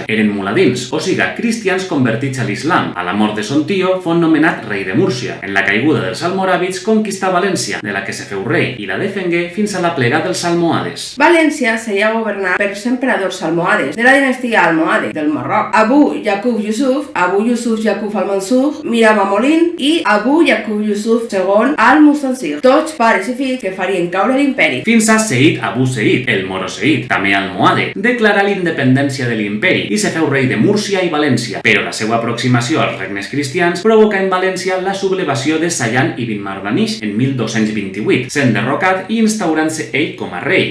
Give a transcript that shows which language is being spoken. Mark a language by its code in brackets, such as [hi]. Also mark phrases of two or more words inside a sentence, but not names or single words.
[ca] Eren muladins, o siga, cristians convertits a l'islam. A la mort de son tio, fon nomenat rei de Múrcia. En la caiguda dels almoràvits conquistà València, de la que se feu rei, i la defengué fins a la plega dels almohades. València seria governat per primers emperadors almohades de la dinastia almohade del Marroc: Abu Yaqub Yusuf, Abu Yusuf Yaqub al-Mansur, Miramamolin i Abu Yaqub Yusuf II al-Mustansir, tots pares i fills que farien caure l'imperi. Fins a Seid Abu Seid, el moro Seid, també almohade, declarà la independència de l'imperi i se feu rei de Múrcia i València, però la seva aproximació als regnes cristians provoca en València la sublevació de Sayan ibn Mardanish en 1228, sent derrocat i instaurant-se ell com a rei.